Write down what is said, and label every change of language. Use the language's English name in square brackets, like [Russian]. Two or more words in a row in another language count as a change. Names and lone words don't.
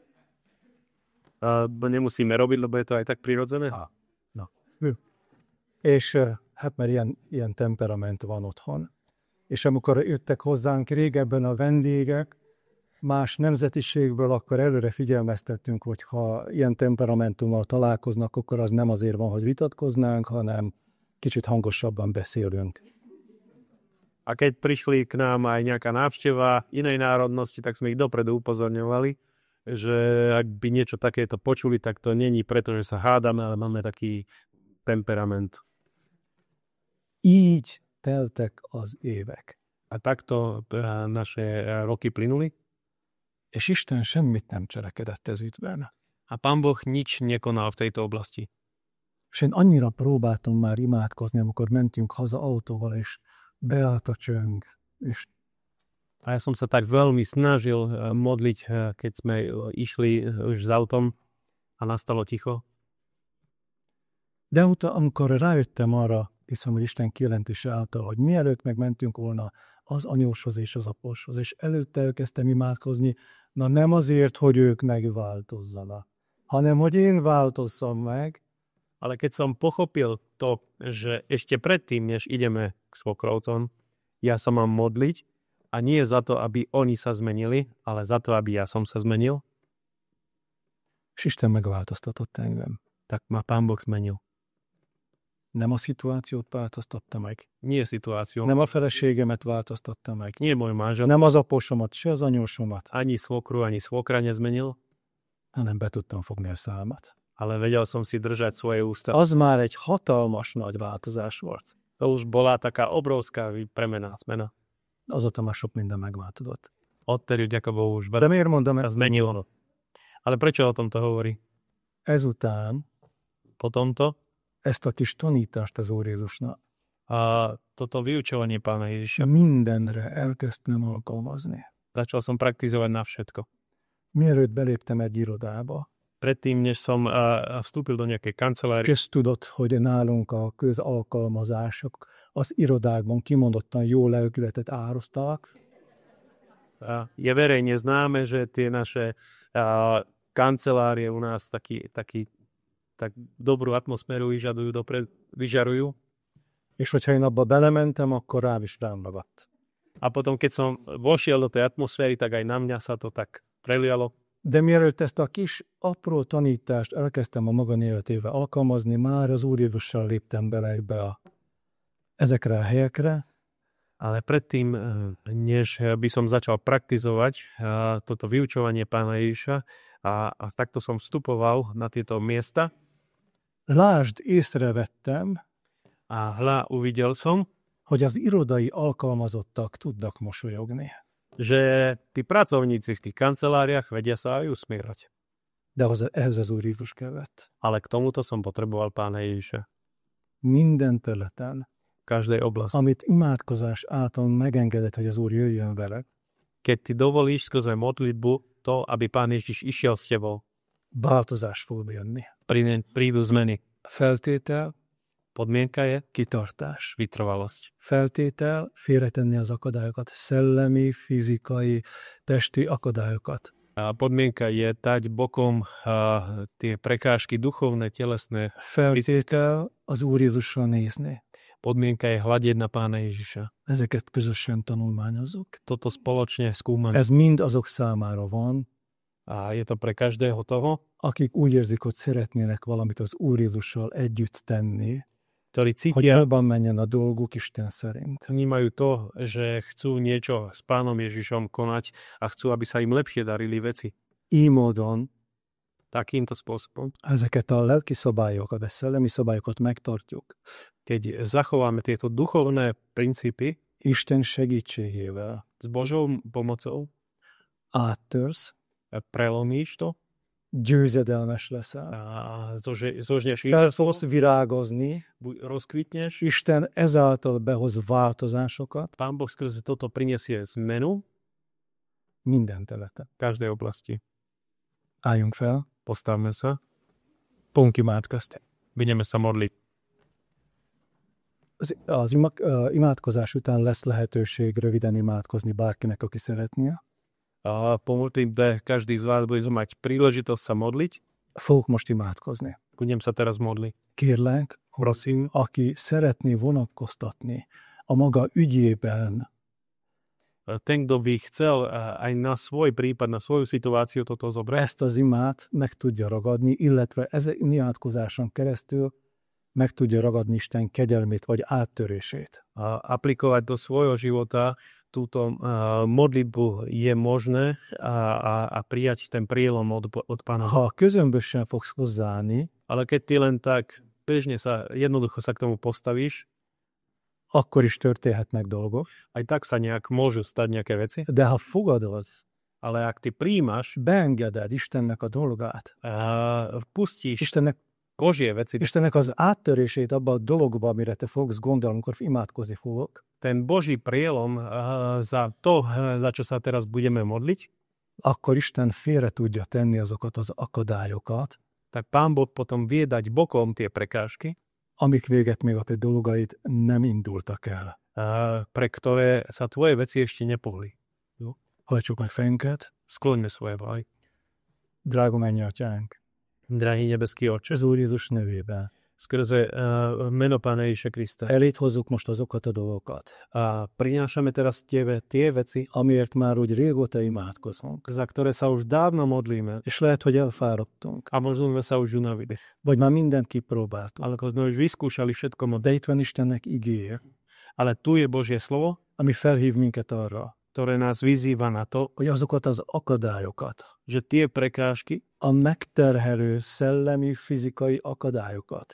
[Slovak] Nemusíme robiť, lebo je to aj tak prirodzené. [Hungarian] És hát mert ilyen temperament van otthon. És amikor jöttek hozzánk régebben a vendégek, más nemzetiségből, akkor előre figyelmeztettünk, hogy ha ilyen temperamentummal találkoznak, akkor az nem azért van, hogy vitatkoznánk, hanem kicsit hangosabban beszélünk. [Slovak] A keď prišli k nám aj nejaká návšteva inej národnosti, tak sme ich dopredu upozorňovali, že ak by niečo takéto počuli, tak to není preto, že sa hádame, ale máme taký temperament. [Hungarian] Így teltek az évek. [Slovak] A takto naše roky plynuli. [Hungarian] És Isten semmit nem cselekedett ez ügyben. [Slovak] A Pán Boh nič nekonal v tejto oblasti. [Hungarian] És én annyira próbáltam már imádkozni, amikor mentünk haza autóval, és beállt a csöng, és [Slovak] A ja som sa tak veľmi snažil modliť, keď sme išli už s autom a nastalo ticho. [Hungarian] De amikor rájöttem arra, hiszem, hogy Isten kijelentése által, hogy mielőtt megmentünk volna az anyóshoz és az aposhoz, és előtte elkezdtem imádkozni, na nem azért, hogy ők megváltozzanak, hanem hogy én változzam meg. [Slovak] Ale keď som pochopil to, že ešte predtým, než ideme k svokrovcom, ja sa mám modliť a nie za to, aby oni sa zmenili, ale za to, aby ja som sa zmenil, [Hungarian] És Isten megváltoztatott engem. [Slovak] tak ma Pán Boh zmenil. [Hungarian] Nem a szituációt változtatta meg. [Slovak] Nie situáciu, [Hungarian] Nem a feleségemet változtatta meg. [Slovak] nie môj manžel, [Hungarian] Nem az aposomat, se az anyósomat, [Slovak] ani svokru, ani svokra nezmenil, [Hungarian] hanem be tudtam fogni a számat. [Slovak] ale vedel som si držať svoje ústa. [Hungarian] Az már egy hatalmas nagy változás volt. [Slovak] To už bola taká obrovská premena, zmena. [Hungarian] Azóta már sok minden megváltozott. [Slovak] Odtedy, ďaká Bohu, už [Hungarian] De miért mondom [Slovak] sa [Hungarian] ezt? [Slovak] zmenilo. Ale prečo o tomto hovorí? [Hungarian] Ezután [Slovak] Po tomto [Hungarian] ezt a kis tanítást az Úr Jézusnak [Slovak] a toto vyučovanie Pána Ježiša [Hungarian] mindenre elkezdtem alkalmazni. [Slovak] začal som praktizovať na všetko. [Hungarian] Mielőtt beléptem egy irodába, [Slovak] Predtým, než som vstúpil do nejakej kancelárie, [Hungarian] és tudod, hogy nálunk a közalkalmazások az irodákban kimondottan jó lelkületet ároztak, [Slovak] je verejne známe, že tie naše kancelárie u nás tak dobrú atmosféru vyžarujú. [Hungarian] és hogyha én abba belementem, akkor rám is rám ragadt. [Slovak] A potom, keď som vošiel do tej atmosféry, tak aj na mňa sa to tak prelialo. [Hungarian] De mielőtt ezt a kis apró tanítást elkezdtem a magam életével alkalmazni, már az Úr Jézussal léptem bele ezekre a helyekre, [Slovak] Ale predtým, než by som začal praktizovať toto vyučovanie Pána Ježiša a takto som vstupoval na tieto miesta [Hungarian] lásd, észrevettem, [Slovak] a uvidel som, [Hungarian] hogy az irodai alkalmazottak tudnak mosolyogni. [Slovak] že tí pracovníci v tých kanceláriách vedia sa aj usmievať. [Hungarian] De ehhez az Úr Jézus kellett. [Slovak] Ale k tomuto som potreboval Pána Ježiša. [Hungarian] Minden területen, [Slovak] V každej oblasti. [Hungarian] amit imádkozás által megengedett, hogy az Úr jöjjön vele, [Slovak] Keď ty dovolíš skrze modlitbu to, aby Pán Ježiš išiel s tebou, [Hungarian] változás fog jönni. [Slovak] prídu zmeny. [Hungarian] Feltétel, [Slovak] Podmienka je [Hungarian] kitartás. [Slovak] vytrvalosť. [Hungarian] Feltétel, félretenni az akadályokat, szellemi, fizikai, testi akadályokat. [Slovak] A podmienka je dať bokom tie prekážky duchovné, telesné. [Hungarian] Feltétel, az Úr Jézusra nézni. [Slovak] Podmienka je hľadieť na Pána Ježiša. [Hungarian] Ezeket közösen tanulmányozzuk. [Slovak] Toto spoločne skúmať. [Hungarian] Ez mind azok számára van, [Slovak] A je to pre každého toho, [Hungarian] akik úgy érzik, hogy szeretnének valamit az Úr Jézussal együtt tenni, [Slovak] ktorí [Hungarian] hogy [Slovak] cítia, [Hungarian] elban menjen a dolguk Isten szerint. [Slovak] vnímajú to, že chcú niečo s Pánom Ježišom konať a chcú, aby sa im lepšie darili veci. [Hungarian] Így módon [Slovak] Takýmto spôsobom. [Hungarian] ezeket a lelki szabályokat, a szellemi szabályokat megtartjuk. [Slovak] Keď zachováme tieto duchovné princípy [Hungarian] Isten segítségével [Slovak] s Božou pomocou, [Hungarian] áttörsz, [Slovak] prelomíš to [Hungarian] győzedelmes leszel. [Slovak] a zožneš [Hungarian] El fogsz virágozni, [Slovak] rozkvitneš. [Hungarian] Isten ezáltal behoz változásokat [Slovak] Pán Boh skrze toto prinesie zmenu [Hungarian] minden területen. [Slovak] v každej oblasti. [Hungarian] Álljunk fel, [Slovak] Postavme sa, [Hungarian] fogunk imádkozni. [Slovak] budeme sa modliť. [Hungarian] Az imádkozás után lesz lehetőség röviden imádkozni bárkinek, aki szeretné. [Slovak] A po modlitbe každý z vás bude mať príležitosť sa modliť. [Hungarian] Fogok most imádkozni. [Slovak] Budem sa teraz modliť. [Hungarian] Kérlek, prosím, aki szeretné vonatkoztatni a maga ügyében, [Slovak] Ten, kto by chcel aj na svoj prípad, na svoju situáciu toto zobrať, [Hungarian] ezt az imát meg tudja ragadni, illetve ezen imádkozáson keresztül meg tudja ragadni Isten kegyelmét vagy áttörését. [Slovak] a aplikovať do svojho života túto modlitbu je možné a prijať ten prielom od Pána. [Hungarian] Ha közömbösen fogsz hozzáállni, [Slovak] Ale keď ty len tak bežne jednoducho sa k tomu postavíš, [Hungarian] akkor is történhetnek dolgok, [Slovak] aj tak sa môžu stať nejaké veci, [Hungarian] de ha fogadod, [Slovak] ale ak ty príjmaš, [Hungarian] beengeded Istennek a dolgát, [Slovak] pustíš [Hungarian] Istennek [Slovak] Božie veci. [Hungarian] Istennek az áttörését abba a dologba, amire te fogsz gondolni, amikor imádkozni fogok, [Slovak] Ten Boží prielom za to, za čo sa teraz budeme modliť, [Hungarian] akkor Isten félre tudja tenni azokat az akadályokat, [Slovak] tak Pán Boh potom vie dať bokom tie prekážky, [Hungarian] amik véget még a te dolgait nem indultak el. [Slovak] pre ktoré sa tvoje veci ešte nepohli. [Hungarian] Hajtsuk meg fejünket, [Slovak] Skloňme svoje hlavy. [Hungarian] drága mennyatjánk, [Slovak] Drahý nebeský Otče, [Hungarian] az Úr Jézus nevében. [Slovak] skrze meno Pána Ježiša Krista. [Hungarian] Elét hozzuk most azokat a dolgokat, [Slovak] A prinášame teraz tebe tie veci, [Hungarian] amiért már úgy régóta imádkozunk. [Slovak] za ktoré sa už dávno modlíme. [Hungarian] És lehet, hogy elfáradtunk, [Slovak] A možno sme sa už unavili. [Hungarian] vagy már mindent kipróbáltunk. [Slovak] Ale sme už vyskúšali všetko modliť. [Hungarian] De itt van Istennek igéje, [Slovak] Ale tu je Božie slovo, [Hungarian] ami felhív minket arra, [Slovak] ktoré nás vyzýva na to, [Hungarian] hogy azokat az akadályokat, [Slovak] že tie prekážky, [Hungarian] a megterhelő szellemi, fizikai akadályokat,